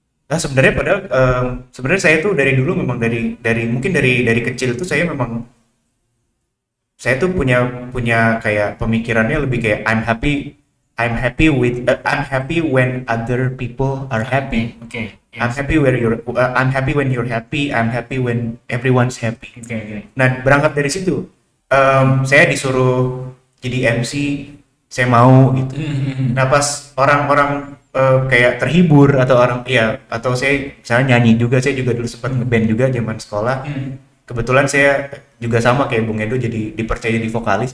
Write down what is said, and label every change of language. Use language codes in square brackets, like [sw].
[id] Nah, sebenarnya padahal sebenarnya saya tuh dari dulu memang dari mungkin dari kecil tuh saya tuh punya kayak pemikirannya lebih kayak [en] I'm happy when other people are happy. [id] Oke. [en] I'm happy when you're happy. I'm happy when everyone's happy. [id] Oke. Nah, berangkat dari situ, saya disuruh jadi MC, saya mau gitu. Nah, pas orang-orang kayak terhibur atau saya misalnya nyanyi juga, saya juga dulu sempat ngeband juga zaman sekolah. Kebetulan saya juga sama kayak Bung Edo jadi dipercaya jadi vokalis.